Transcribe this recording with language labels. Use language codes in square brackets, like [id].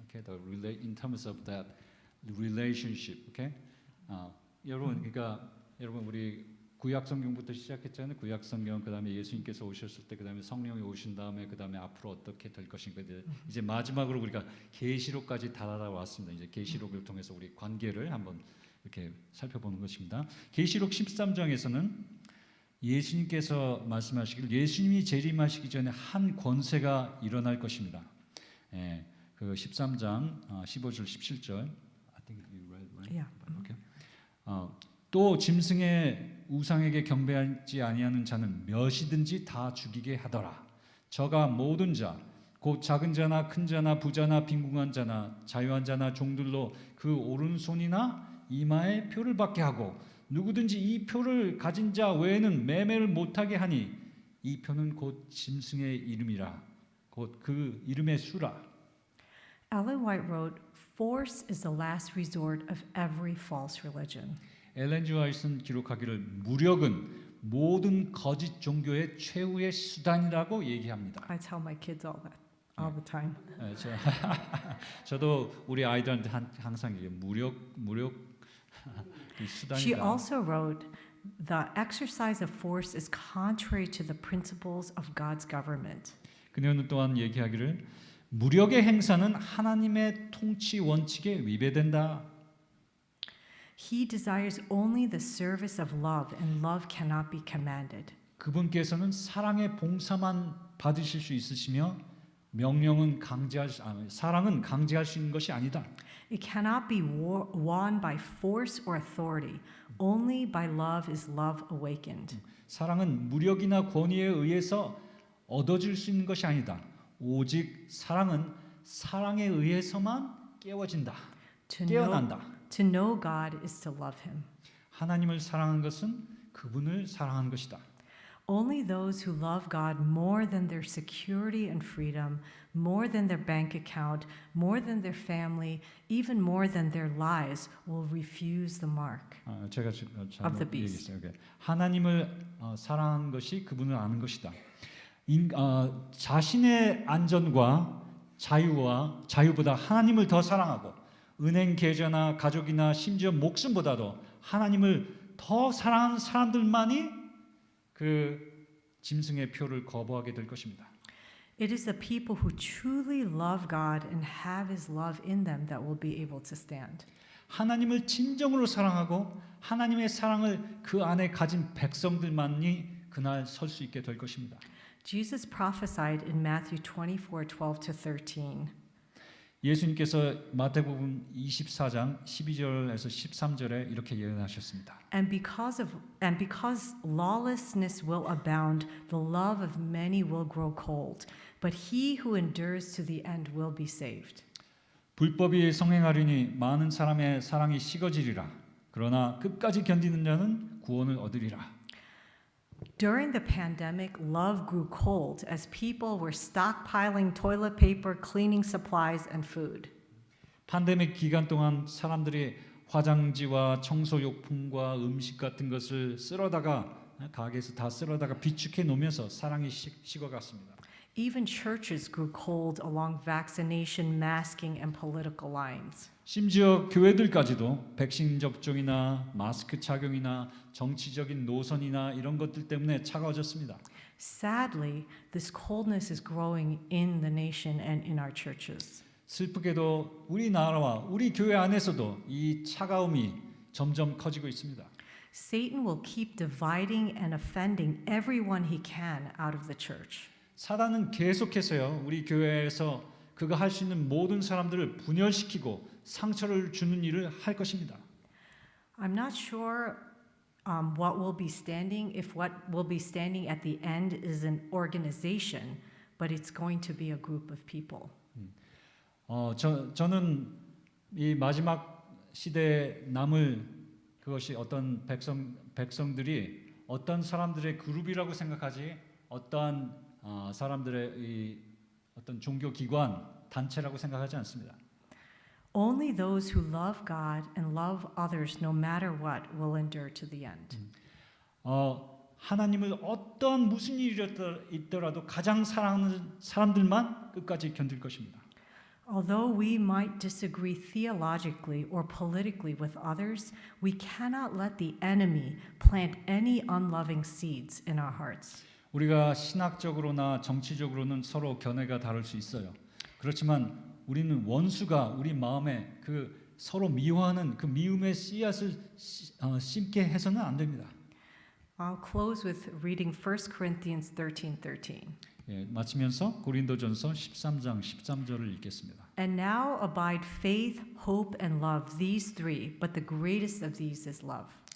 [en] Okay, in terms of that relationship. [ko] Okay, 여러분 그러니까 여러분 우리 구약 성경부터 시작했잖아요. 구약 성경 그다음에 예수님께서 오셨을 때 그다음에 성령이 오신 다음에 그다음에 앞으로 어떻게 될 것인가 이제 마지막으로 우리가 계시록까지 달아왔습니다. 이제 계시록을 통해서 우리 관계를 한번 이렇게 살펴보는 것입니다. 계시록 13장에서는 예수님께서 말씀하시길 예수님이 재림하시기 전에 한 권세가 일어날 것입니다. 예, 그 13장 15절 17절. [en] I think you read right? Yeah. Okay. [ko] 또 짐승의 우상에게 경배하지 아니하는 자는 몇이든지 다 죽이게 하더라. 저가 모든 자, 곧 작은 자나 큰 자나 부자나 빈궁한 자나 자유한 자나 종들로 그 오른손이나 이마에 표를 받게 하고 누구든지 이 표를 가진 자 외에는 매매를 못하게 하니 이 표는 곧 짐승의 이름이라 곧 그 이름의 수라. [en] Ellen White wrote, "Force is the last resort of every false religion." [ko] 엘렌 G. 화이트는 기록하기를 무력은 모든 거짓 종교의 최후의 수단이라고 얘기합니다. [en] I tell my kids all the time. [ko] 네, 저도 우리 아이들한테 항상 얘기해요. 무력 수단이다. [en] She also wrote, "The exercise of force is contrary to the principles of God's government." [ko] 그녀는 또한 얘기하기를 무력의 행사는 하나님의 통치 원칙에 위배된다. [en] He desires only the service of love, and love cannot be commanded. [ko] 그분께서는 사랑의 봉사만 받으실 수 있으시며 명령은 사랑은 강제할 수 있는 것이 아니다. [en] It cannot be won by force or authority. Only by love is love awakened. [ko] 사랑은 무력이나 권위에 의해서 얻어질 수 있는 것이 아니다. 오직 사랑은 사랑에 의해서만 깨워진다. 깨어난다. [en] To know God is to love Him. [ko] 하나님을 사랑한 것은 그분을 사랑한 것이다. [en] Only those who love God more than their security and freedom, more than their bank account, more than their family, even more than their lives, will refuse the mark. [ko] 제가 [en] of the beast. [ko] 얘기했어요. 하나님을 사랑한 것이 그분을 아는 것이다. 자신의 안전과 자유보다 하나님을 더 사랑하고 은행 계좌나 가족이나 심지어 목숨보다도 하나님을 더 사랑하는 사람들만이 그 짐승의 표를 거부하게 될 것입니다. [en] It is the people who truly love God and have His love in them that will be able to stand. [ko] 하나님을 진정으로 사랑하고 하나님의 사랑을 그 안에 가진 백성들만이 그날 설 수 있게 될 것입니다. [en] Jesus prophesied in Matthew 24:12-13. [ko] 예수님께서 마태복음 24장 12절에서 13절에 이렇게 예언하셨습니다. [en] And because lawlessness will abound, the love of many will grow cold, but he who endures to the end will be saved. [ko] 불법이 성행하리니 많은 사람의 사랑이 식어지리라. 그러나 끝까지 견디는 자는 구원을 얻으리라. [en] During the pandemic, love grew cold as people were stockpiling toilet paper, cleaning supplies, and food. [ko] 팬데믹 기간 동안 사람들이 화장지와 청소용품과 음식 같은 것을 가게에서 다 쓸어다가 비축해 놓으면서 사랑이 식어갔습니다. [en] Even churches grew cold along vaccination, masking, and political lines. [ko] 심지어 교회들까지도 백신 접종이나 마스크 착용이나 정치적인 노선이나 이런 것들 때문에 차가워졌습니다. [en] Sadly, this coldness is growing in the nation and in our churches. [ko] 슬프게도 우리나라와 우리 교회 안에서도 이 차가움이 점점 커지고 있습니다. [en] Satan will keep dividing and offending everyone he can out of the church. [ko] 사단은 계속해서요 우리 교회에서 그가 할 수 있는 모든 사람들을 분열시키고 상처를 주는 일을 할 것입니다. [en] I'm not sure what will be standing, if what will be standing at the end is an organization, but it's going to be a group of people. [ko] 저는 이 마지막 시대에 남을 그것이 어떤 백성들이 어떤 사람들의 그룹이라고 생각하지 어떠한 사람들의 이 어떤 종교 기관 단체라고 생각하지 않습니다. [en] Only those who love God and love others no matter what will endure to the end. [ko] 하나님을 어떠한 무슨 일이 있더라도 가장 사랑하는 사람들만 끝까지 견딜 것입니다. [en] Although we might disagree theologically or politically with others, we cannot let the enemy plant any unloving seeds in our hearts. [ko] 우리가 신학적으로나 정치적으로는 서로 견해가 다를 수 있어요. 그렇지만 우리는 원수가 우리 마음에 그 서로 미워하는 그 미움의 씨앗을 심게 해서는 안 됩니다. [en] I'll close with reading 1 Corinthians 13:13. [ko] 예, 마치면서 고린도전서 13장 13절을 읽겠습니다. [en] And now abide faith, hope, and love, these three, but the greatest of these is love.